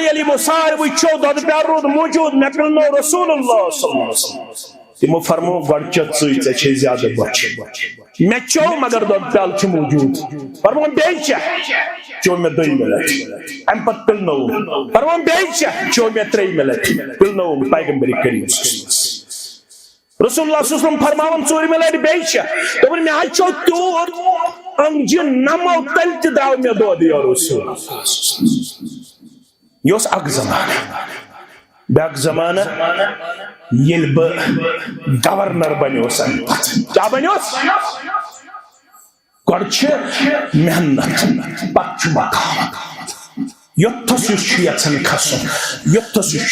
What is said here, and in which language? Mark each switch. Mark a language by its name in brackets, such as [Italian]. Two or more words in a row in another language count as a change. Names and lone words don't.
[Kashmiri] ییٚلہِ یِمو ساروٕے چیو دۄدٕ پیالہٕ روٗد موجود مےٚ پِلنوو [Arabic] رسول اللہ صلی اللہ علیہ وسلم [Kashmiri] تمو فرمو گۄڈٕ چےٚ ژٕے ژےٚ چھے زیادٕ بۄچھِ مےٚ چیو مگر دۄدٕ پیالہٕ چھُ موجود فرمو بیٚیہِ چےٚ چو مےٚ دۄیمہِ لٹہِ امہِ پتہٕ پِلنووُم فرمووُم بیٚیہِ چےٚ چو مےٚ ترٛیٚیمہِ لٹہِ پِلنووُم پیغمبر کریم [Arabic] رسول اللہ صلی اللہ علیہ وسلم [Kashmiri] فرماون ژوٗرمہِ لٹہِ بیٚیہِ چےٚ دوٚپُن مےٚ حظ چو تیوٗت انٛگجہِ نمو تیٚلہِ تہِ درٛاو مےٚ دۄد [Arabic] یا رسول [Kashmiri] یہِ اوس اکھ زمانہٕ بیٛاکھ زمانہٕ ییٚلہِ بہٕ گورنر بنیوس امہِ پتہٕ کیٛاہ بنیوس گۄڈٕ چھِ محنت پتہٕ چھُ مقام یوٚتھس یُس چھُ یژھان کھسُن یوٚتھس یُس